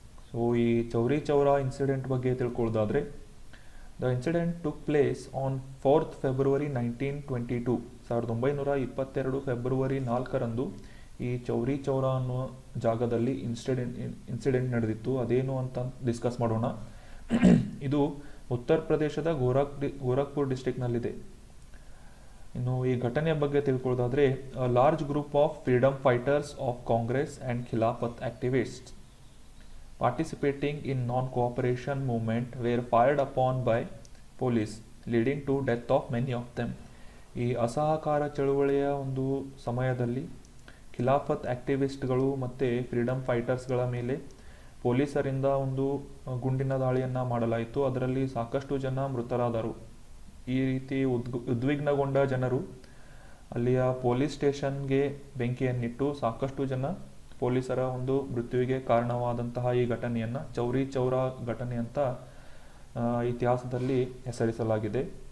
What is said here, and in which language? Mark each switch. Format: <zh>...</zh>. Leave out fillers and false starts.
<en>so ಈ Chauri Chaura incident</en> <kn>ಬಗ್ಗೆ ತಿಳ್ಕೊಳ್ಳೋದಾದರೆ,</kn> <en>The incident took place on 4th February 1922.</en> <kn>1922 February 4ರಂದು ಈ ಚೌರಿ ಚೌರಾ ಅನ್ನೋ ಜಾಗದಲ್ಲಿ ಇನ್ಸಿಡೆಂಟ್ ನಡೆದಿತ್ತು. ಅದೇನು ಅಂತ ಡಿಸ್ಕಸ್ ಮಾಡೋಣ. ಇದು ಉತ್ತರ ಪ್ರದೇಶದ ಗೋರಖ್ಪುರ್ ಡಿಸ್ಟ್ರಿಕ್ನಲ್ಲಿದೆ. ಇನ್ನು ಈ ಘಟನೆಯ ಬಗ್ಗೆ ತಿಳ್ಕೊಳ್ಳೋದಾದರೆ,</kn> <en>Large group of freedom fighters of Congress and Khilafat activists participating in non-cooperation movement were fired upon by police, leading to death of many of them.</en> <kn>ಈ ಅಸಹಕಾರ ಚಳುವಳಿಯ ಒಂದು ಸಮಯದಲ್ಲಿ ಖಿಲಾಫತ್ ಆಕ್ಟಿವಿಸ್ಟ್ಗಳು ಮತ್ತು ಫ್ರೀಡಮ್ ಫೈಟರ್ಸ್ಗಳ ಮೇಲೆ ಪೊಲೀಸರಿಂದ ಒಂದು ಗುಂಡಿನ ದಾಳಿಯನ್ನು ಮಾಡಲಾಯಿತು. ಅದರಲ್ಲಿ ಸಾಕಷ್ಟು ಜನ ಮೃತರಾದರು. ಈ ರೀತಿ ಉದ್ವಿಗ್ನಗೊಂಡ ಜನರು ಅಲ್ಲಿಯ ಪೊಲೀಸ್ ಸ್ಟೇಷನ್ಗೆ ಬೆಂಕಿಯನ್ನಿಟ್ಟು ಸಾಕಷ್ಟು ಜನ ಪೊಲೀಸರ ಒಂದು ಮೃತ್ಯುವಿಗೆ ಕಾರಣವಾದಂತಹ ಈ ಘಟನೆಯನ್ನು ಚೌರಿ ಚೌರಾ ಘಟನೆ ಅಂತ ಇತಿಹಾಸದಲ್ಲಿ ಹೆಸರಿಸಲಾಗಿದೆ.</kn>